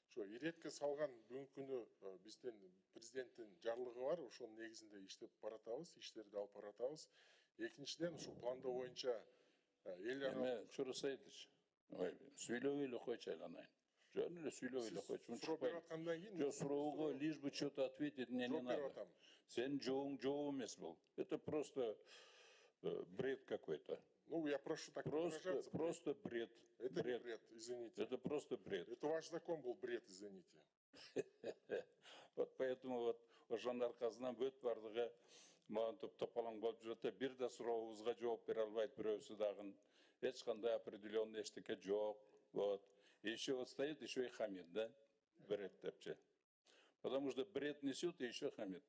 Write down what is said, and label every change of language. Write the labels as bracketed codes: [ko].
[ky] Ошо иретке салган бүгүнкү күнү биздин президенттин жарлыгы бар, ошонун негизинде иштеп баратабыз, иштерди алып баратабыз. Экинчиден, ушул пландоо боюнча эл аралык Чуру Саидович, сүйлөбөй эле койчу айланайын. Жөн эле сүйлөбөй эле койчу. суроо берип аткандан кийин Жок, суроого лишь бы что-то ответить мне не надо. Сенин жообуң жооп эмес бул. [ru] Это просто бред какой-то. Ну, я прошу так не выражаться. Просто бред. Это не бред, извините. Это просто бред. Это ваш закон был бред, извините. Вот поэтому вот [ky] ошонун аркасынан бүт бардыгы маған топ-топалаң болуп жүрөт. Бир да сурообузга жооп бере албайт бирөөсү дагы. Эч кандай [ru] определенный [ky] эчтеке жок. [ru] Вот. Еще вот стоит, еще и хамит, да? Бред [ky] депчи. [ru] Потому что бред несет и еще хамит.